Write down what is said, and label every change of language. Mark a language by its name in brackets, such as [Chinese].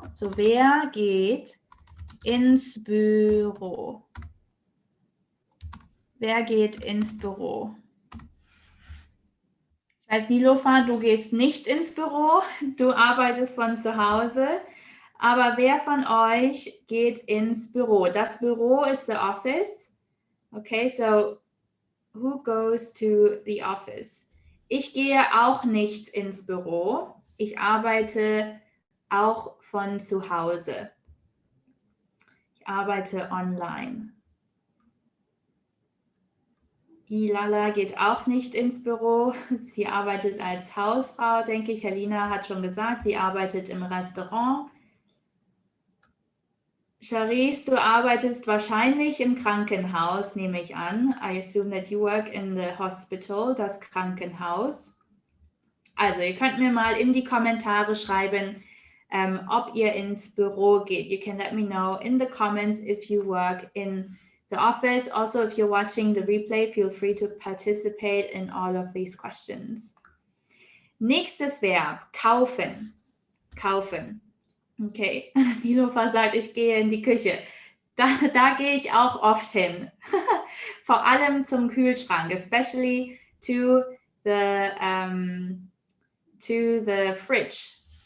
[German] So, wer geht ins Büro? Wer geht ins Büro? Ich weiß, Nilofa, du gehst nicht ins Büro, du arbeitest von zu Hause. Aber wer von euch geht ins Büro? Das Büro ist [English] the office. Okay, so who goes to the office? [German] Ich gehe auch nicht ins Büro. Ich arbeite auch von zu Hause. Ich arbeite online. Ilala geht auch nicht ins Büro. Sie arbeitet als Hausfrau, denke ich. Helena hat schon gesagt, sie arbeitet im Restaurant. Charisse, du arbeitest wahrscheinlich im Krankenhaus, nehme ich an. [English] I assume that you work in the hospital, das Krankenhaus. [German] Also, ihr könnt mir mal in die Kommentare schreiben, ob ihr ins Büro geht. [English] You can let me know in the comments if you work in the office. Also, if you're watching the replay, feel free to participate in all of these questions. [German] Nächstes Verb, kaufen. Kaufen. Okay, Nilofa sagt, ich gehe in die Küche. Da gehe ich auch oft hin. Vor allem zum Kühlschrank, [English] especially to the fridge.